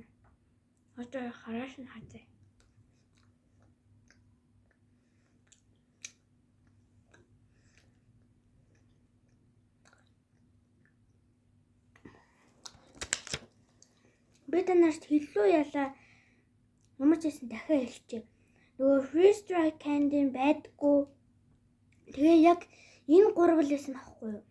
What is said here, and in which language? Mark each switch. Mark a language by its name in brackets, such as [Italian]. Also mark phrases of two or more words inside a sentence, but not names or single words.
[Mongolian] Одоо хараач нь хазаа. Би танарт хэллүү ялаа. Ямар ч байсан дахиад хэлчихье. Нөгөө [English] freeze dry candy [Mongolian] байдгүй. Тэгээ яг энэ гурвал байсан аахгүй юу?